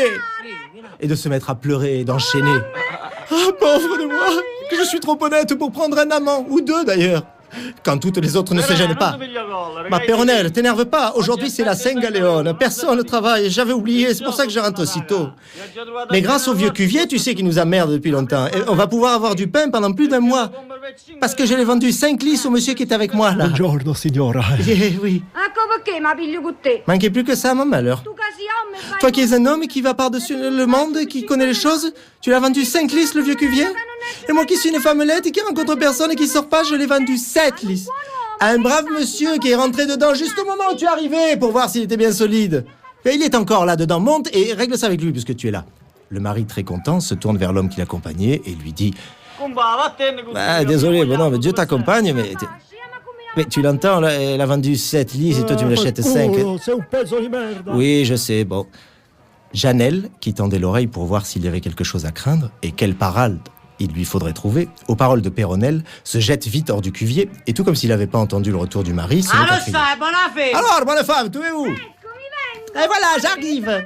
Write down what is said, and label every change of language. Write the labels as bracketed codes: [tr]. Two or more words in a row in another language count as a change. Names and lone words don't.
[fr] Et de se mettre à pleurer et d'enchaîner. Ah, pauvre de moi, que je suis trop honnête pour prendre un amant, ou deux d'ailleurs, quand toutes les autres ne se gênent pas. Ma Péronnelle, t'énerve pas, aujourd'hui c'est la Saint-Galéone, personne ne travaille, j'avais oublié, c'est pour ça que je rentre aussitôt. Mais grâce au vieux cuvier, tu sais qu'il nous emmerde depuis longtemps, et on va pouvoir avoir du pain pendant plus d'un mois. Parce que je l'ai vendu 5 lis au monsieur qui est avec moi, là. [it] Buongiorno, signora. [fr] Oui. [it] Ecco perché mi piglio con te. [fr] Manquait plus que ça, mon malheur. [it] Tu che sei homme e fai... [fr] Toi qui es un homme et qui va par-dessus le monde, qui connaît les choses, tu l'as vendu 5 lis, le vieux cuvier? Et moi qui suis une femmelette et qui rencontre personne et qui sort pas, je l'ai vendu 7 lis. À un brave monsieur qui est rentré dedans juste au moment où tu es arrivé pour voir s'il était bien solide. Et il est encore là dedans, monte et règle ça avec lui puisque tu es là. Le mari, très content, se tourne vers l'homme qui l'accompagnait et lui dit... désolé, bonhomme, Dieu t'accompagne, mais tu l'entends, là, elle a vendu 7 lis et toi tu me l'achètes 5. C'est un [it] pezzo di merda. [fr] Oui, je sais, bon. Janelle, qui tendait l'oreille pour voir s'il y avait quelque chose à craindre, et quelle parade il lui faudrait trouver, aux paroles de Péronnelle, se jette vite hors du cuvier, et tout comme s'il n'avait pas entendu le retour du mari, se met à crier. Alors, bonne femme, tu es où? Et voilà, j'arrive.